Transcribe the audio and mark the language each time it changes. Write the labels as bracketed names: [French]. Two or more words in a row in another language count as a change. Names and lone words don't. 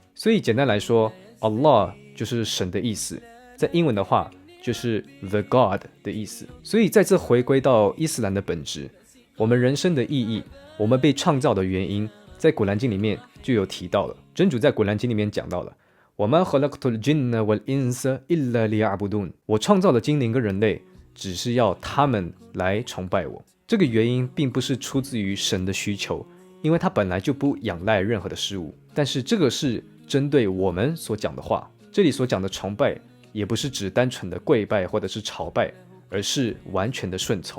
[Chinese] 所以简单来说， Allah 就是神的意思，在英文的话就是 [English] The God [Chinese] 的意思。所以再次回归到伊斯兰的本质，我们人生的意义，我们被创造的原因，在古兰经里面就有提到了。真主在古兰经里面讲到了 [Arabic] وَمَا خَلَقْتُ الْجِنَّ وَالْإِنسَ إِلَّا لِيَعْبُدُونَ， [Chinese] 我创造的精灵跟人类只是要他们来崇拜我。这个原因并不是出自于神的需求，因为他本来就不仰赖任何的事物。但是这个是针对我们所讲的话，这里所讲的崇拜也不是指单纯的跪拜或者是朝拜，而是完全的顺从。